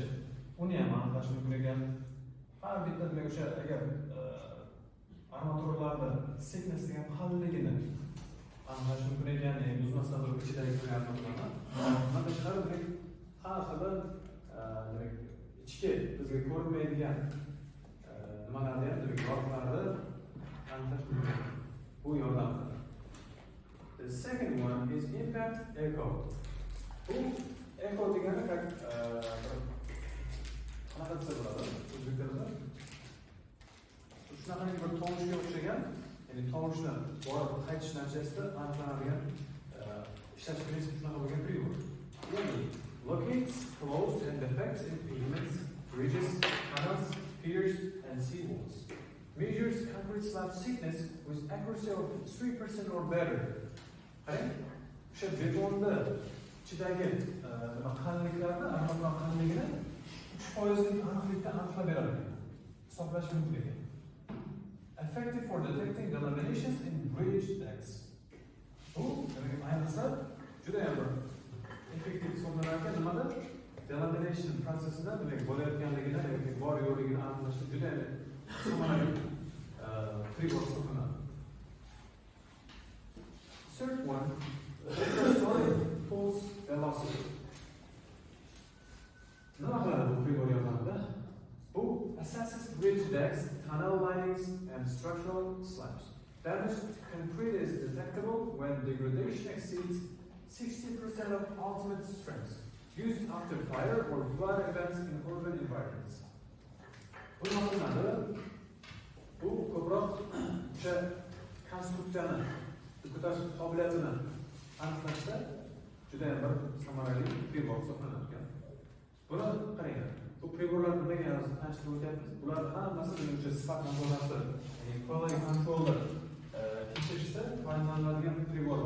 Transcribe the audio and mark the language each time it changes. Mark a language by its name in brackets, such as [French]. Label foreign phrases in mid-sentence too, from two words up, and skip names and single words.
[Uzbek] Uni ham aniqlash mumkin ekan. Har bitta demak o'sha agar armaturlarda thickness degan qalinligini aniqlash mumkin ekan, ya'ni buzmasdan turib ichidagi armaturani. Bundan tashqari demak har xil demak ichki bizga ko'rinmaydigan nimalarni ham demak yorqinlarni aniqlash mumkin. Bu yordam. [English] The second one is impact echo. [Uzbek] Bu echo degani qanaqa desa bo'ladi o'zbek tilida? Shunaqa bir tovushga o'xshagan, ya'ni tovushni borib qaytish natijasida aniqlanadigan ishlash prinsipi shunaqa bo'lgan pribor. [English] Ya'ni locates flaws and defects in pavements, bridges, tunnels, piers, and seawalls. Measures concrete slab thickness with accuracy of 3% or better. [Uzbek] Qarang, o'sha betonni ichidagi nima qalinliklarni, aniqroq qalinligini 3% aniqlikda aniqlab beradi. Hisoblash mumkin ekan. [English] Effective for detecting delaminations in bridge decks. [Uzbek] Bu ayniqsa juda ham effektiv hisoblanarkan. Nimada? Delamination prosesida demak bo'layotganligidan yoki bor yo'qligini aniqlashda juda ham samarali pribor hisoblanadi. [English] Third one, ultrasonic pulse velocity. [Uzbek] Nima qiladi bu pribor yordamida? [English] Bu assesses bridge decks, tunnel linings, and structural slabs. Damage to concrete is detectable when degradation exceeds 60% of ultimate strength, used after fire or flood events in urban environments. [Uzbek] Bu nima qilinadi? Bu ko'proq o'sha konstruksiyani, ko'tarish qobiliyatini aniqlashda juda ham bir samarali pribor hisoblanadi. Buni qaranglar. Bu priborlar nimaga tanishtirib o'tyapmiz? Bular hammasi o'sha sifat nazorati, ya'ni [English] quality control'da [Uzbek] tekshirishda foydalaniladigan priborlar.